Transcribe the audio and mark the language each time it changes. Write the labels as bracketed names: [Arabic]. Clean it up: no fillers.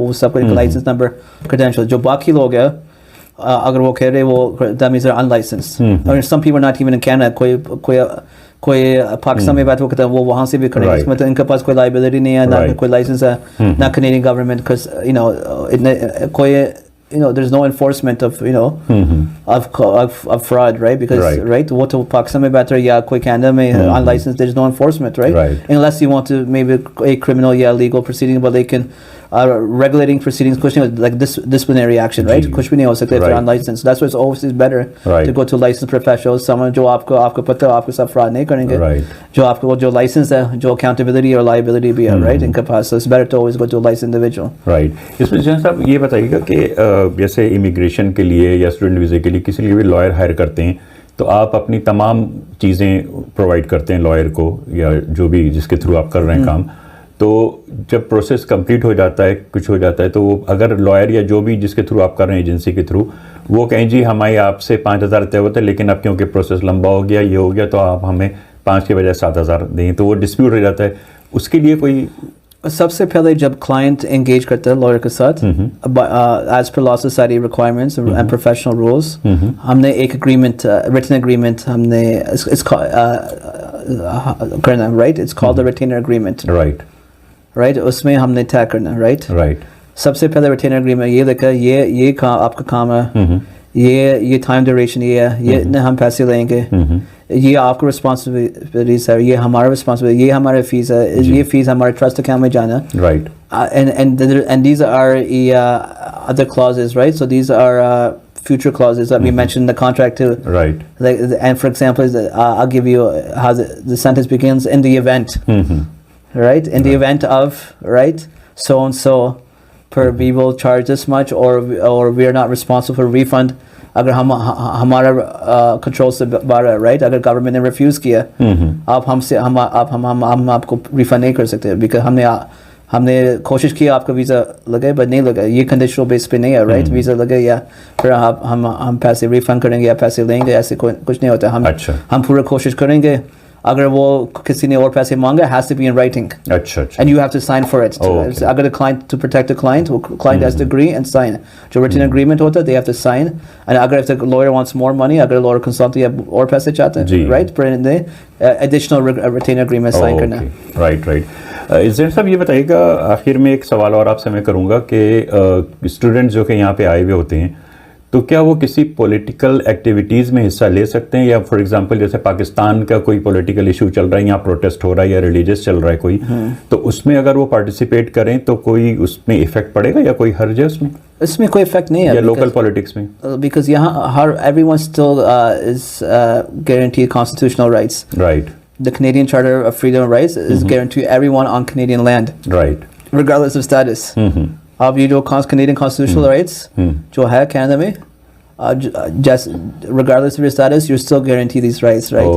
[Hindi] वो सब कुछ लाइसेंस नंबर, क्रेडेंशियल. जो बाकी लोग हैं अगर वो कह रहे वो that means दे are unlicensed, और some people not even in Canada, कोई पाकिस्तान में बात वो कहता है वो वहाँ से भी करेंगे, इसमें तो इनके पास कोई लाइबिलिटी नहीं है, ना कोई लाइसेंस है, ना कैनेडियन गवर्नमेंट, बिकॉज कोई [English] there's no enforcement of of fraud, [Hindi] right? Because right वो तो पाकिस्तान में बात है या कोई कैनेडा में unlicensed, [English] there's no enforcement, [Hindi] right? [English] Unless you want to maybe a criminal legal proceeding, but they can regulating proceedings, [Hindi] कुछ नहीं, [English] like disciplinary action, right? [Hindi] कुछ भी नहीं हो सकता [English] if you're unlicensed. That's why it's always better to go to licensed professionals, someone [Hindi] जो आपको पता है आपके साथ fraud नहीं करेंगे, [English] जो आपको जो license है, [Hindi] जो accountability और liability भी है, [English] right? [Hindi] इनके पास, [English] so it's better to always go to a licensed individual. Right. [Hindi] इसमें जैसे साहब ये बताइएगा कि जैसे इमिग्रेशन के लिए या स्टूडेंट वीज़े के लिए किसी लिए भी लॉयर हायर करते हैं, तो आप अपनी तमाम चीज़ें प्रोवाइड करते हैं लॉयर को या जो भी जिसके थ्रू आप कर रहे हैं काम, तो जब प्रोसेस कंप्लीट हो जाता है, कुछ हो जाता है, तो अगर लॉयर या जो भी जिसके थ्रू आप कर रहे हैं एजेंसी के थ्रू, वो कहें जी हमारी आपसे 5,000 तय होता है, लेकिन अब क्योंकि प्रोसेस लंबा हो गया, ये हो गया, तो आप हमें 5 के बजाय 7,000 दें, तो वो डिस्प्यूट हो जाता है, उसके लिए कोई? सबसे पहले जब क्लाइंट एंगेज करता है लॉयर के साथ, as per law society requirements and professional rules, हमने एक एग्रीमेंट, रिटन एग्रीमेंट हमने करना, right? It's called the retainer agreement, right? उसमें हमने तय करना, राइट? सबसे पहले रिटेनर एग्रीमेंट ये लिखा है, ये काम आपका काम है, ये टाइम ड्यूरेशन ये है, ये इतने हम पैसे लेंगे, ये आपका रिस्पॉन्सिबिलिटीज है, ये हमारा रिस्पॉन्सिबिलिटी, ये हमारा फीस है, ये फीस हमारे ट्रस्ट अकाउंट में जाना, [English] Right? [Hindi] And these are other clauses, right? So these are future clauses that we mentioned in the contract too. Right. Like, and for example, I'll give you how the sentence begins: in the event, right? In the event of, right? So and so, per we will charge this much, or we are not responsible for refund. अगर हमारा control से बाहर है, right? अगर government ने refuse किया, आप हमसे हम आपको रिफंड नहीं कर सकते, बिकॉज हमने कोशिश की आपका वीज़ा लगे बट नहीं लगा, ये कंडीशनल बेस पे नहीं है, राइट? वीज़ा लगे या फिर हम पैसे रिफंड करेंगे या पैसे लेंगे, ऐसे कुछ नहीं होता। हम पूरी कोशिश करेंगे, अगर वो किसी ने और पैसे मांगे, [English] has to be in writing. [Hindi] अच्छा। [English] And you have to sign for it. [Hindi] अगर client, [English] to protect the client, client has to agree and sign. [Hindi] जो written agreement होता है, [English] they have to sign. And अगर if the lawyer wants more money, अगर lawyer consult या और पैसे चाहते हैं, right? [Hindi] पर additional retainer agreement sign करना। [English] Right. [Hindi] ज़ेन साहब ये बताइएगा, आखिर में एक सवाल और आपसे मैं करूँगा कि स्टूडेंट्स जो कि यहाँ पे आए हुए होते हैं, तो क्या वो किसी पॉलिटिकल एक्टिविटीज़ में हिस्सा ले सकते हैं? या फॉर एग्जांपल जैसे पाकिस्तान का कोई पॉलिटिकल इशू चल रहा है, यहाँ प्रोटेस्ट हो रहा है या रिलीजियस चल रहा है कोई, तो उसमें अगर वो पार्टिसिपेट करें तो कोई उसमें इफेक्ट पड़ेगा या कोई हर्ज है उसमें? इसमें कोई इफेक्ट नहीं है, या लोकल पॉलिटिक्स में? [English] Because यहाँ everyone still is guaranteed constitutional rights. Right. The Canadian Charter of Freedom and Rights is guaranteed to everyone on Canadian land. Right. Regardless of status. [Hindi] अब ये जो [English] Canadian constitutional rights जो है Canada में, just regardless of your status, you're still guaranteed these rights, right?